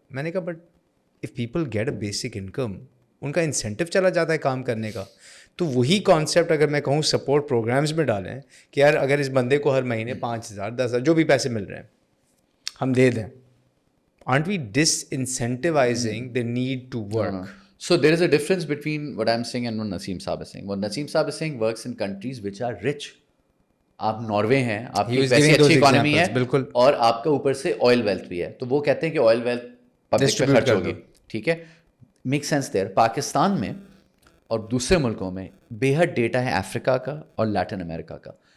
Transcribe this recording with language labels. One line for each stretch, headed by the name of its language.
Urdu: میں نے کہا
English: but if people get a basic income,
Urdu: ان کا انسینٹیو چلا جاتا ہے کام کرنے کا. تو وہی کانسیپٹ اگر میں کہوں سپورٹ پروگرامز میں ڈالیں کہ یار اگر اس بندے کو ہر مہینے 5,000 10,000 جو بھی پیسے مل رہے ہیں ہم دے دیں،
English: aren't we disincentivizing the need to work? So there is a difference between what I'm saying and what Naseem Saab is saying. What Naseem Saab is saying works in countries which are rich.
Urdu: آپ Norway ہیں، آپ کی ویسی اچھی economy ہے، بالکل، اور آپ کا اوپر سے آئل ویلتھ بھی ہے، تو وہ کہتے ہیں کہ آئل ویلتھ پبلک پہ خرچ ہوگی. ٹھیک ہے،
English: Make sense there.
Urdu: پاکستان میں اور دوسرے ملکوں میں بے حد ڈیٹا ہے افریقہ کا اور لیٹن امریکہ کا.